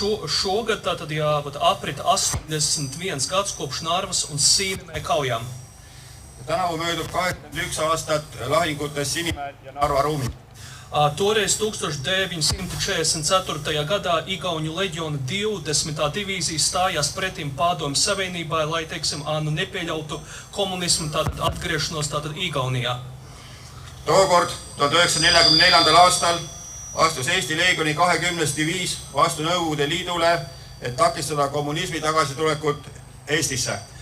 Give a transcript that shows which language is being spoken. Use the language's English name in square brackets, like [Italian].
[Latvian] Šogad tātad jābūt aprit 81 gads kopš Narvas un Sīnemäe kaujām. [Estonian] Tänavu möödub 81 aastat lahingutes Sinimäel ja Narva ruumid. [Latvian] Toreiz 1944. gadā Igauņu leģiona 20. divīzija stājās pretim Padomju Savienībai, lai, teiksim, nepieļautu komunismu tātad atgriešanos tātad Igaunijā. [Estonian] Tookord 1944. aastal astus Eesti Leegioni 20. diviis vastu Nõukogude Liidule, et takistada kommunismi tagasitulekut Eestisse.